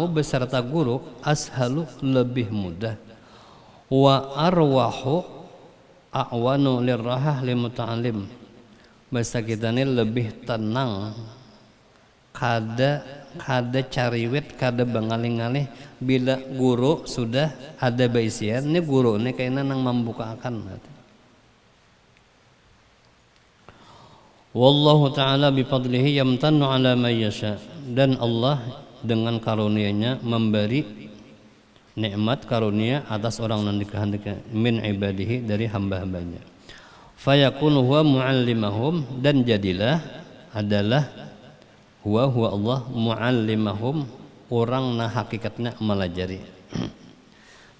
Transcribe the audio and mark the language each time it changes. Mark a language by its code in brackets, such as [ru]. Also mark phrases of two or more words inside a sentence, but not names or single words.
[bjn] beserta guru ashalu lebih mudah [ar] وأروح أعون للراحة للمتعلم [bjn] bahasa kita ini lebih tenang kada cariwit kada bangalih-ngalih bila guru sudah ada baisian ini guru ini kayaknya nang membukakan [ar] والله تعالى بفضله يمتن على من يشاء [bjn] dan Allah dengan karunia-Nya memberi nikmat karunia atas orang yang dikehendaki [ar] من عباده [bjn] dari hamba-hambanya [ar] فيكون هو معلمهم [bjn] dan jadilah adalah [ar] هو الله معلمهم [bjn] orang nah hakikatnya melajari.